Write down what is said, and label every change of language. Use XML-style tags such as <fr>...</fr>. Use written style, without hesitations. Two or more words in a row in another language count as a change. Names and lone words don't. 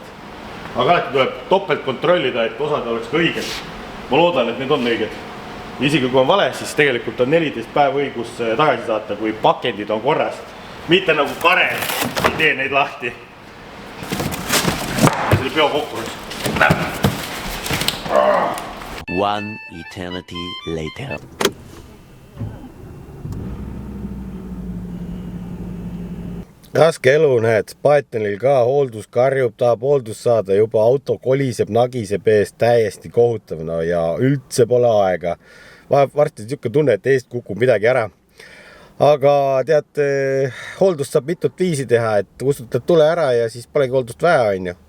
<et>Aga alati tuleb topelt kontrollida, et osad oleks ka õiged. Ma loodan, et need on õiged. Isegi kui on vale, siis tegelikult on 14 päev õigus tagasi saata, kui pakendid on korras. Mitte nagu Kare, ei tee neid lahti. See oli peokokkurus.</et> <en>One eternity later.</en> <et>Raske elu, näed, Spartanil ka hooldus karjub, tahab hooldus saada, juba auto koliseb, nagiseb eest, täiesti kohutav, no ja üldse pole aega. Varsti siuke tunne, et eest kukub midagi ära. Aga tead, hooldust saab mitut viisi teha, et kustutad tule ära ja siis polegi hooldust vaja, on ju.</et>